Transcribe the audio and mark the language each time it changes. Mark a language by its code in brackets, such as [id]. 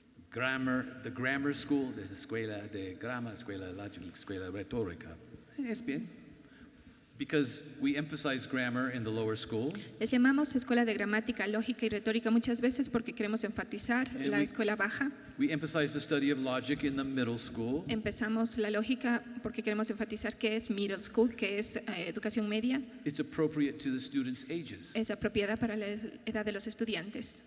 [en] Grammar, the grammar school, [es] la escuela de grammar, escuela lógica, escuela retórica. Es bien. [en] Because we emphasize grammar in the lower school. [es] Les llamamos escuela de gramática, lógica y retórica muchas veces porque queremos enfatizar la escuela baja. [en] We emphasize the study of logic in the middle school. [es] Empezamos la lógica porque queremos enfatizar qué es middle school, qué es educación media. [en] It's appropriate to the students' ages. [es] Es apropiada para la edad de los estudiantes.